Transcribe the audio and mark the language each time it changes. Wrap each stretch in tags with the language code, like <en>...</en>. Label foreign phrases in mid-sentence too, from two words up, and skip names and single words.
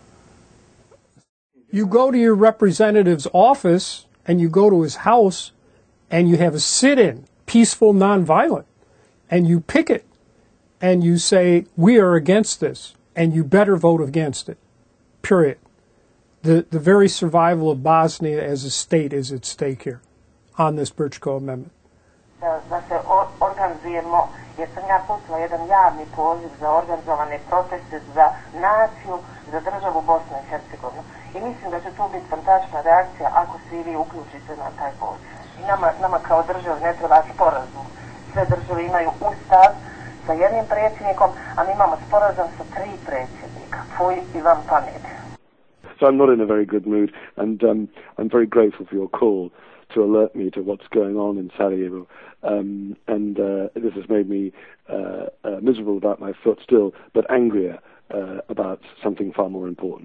<en>You go to your representative's office and you go to his house and you have a sit-in, peaceful, nonviolent, and you picket and you say, we are against this, and you better vote against it, period. The very survival of Bosnia as a state is at stake here on this Brčko Amendment.</en> <bs>Da se organizujemo, jer sam ja poslala jedan javni poziv za organizovane proteste za naciju, za državu Bosne i Hercegovine. I mislim da će to biti fantastična reakcija ako se i vi uključite na taj poziv. I nama kao državi ne treba sporazum. Sve države imaju ustav sa jednim predsjednikom, a mi imamo sporazum sa 3 predsjednika. Fuj i vam pamet.</bs> <en>So I'm not in a very good mood, and I'm very grateful for your call to alert me to what's going on in Sarajevo. This has made me miserable about my foot still, but angrier about something far more important.</en>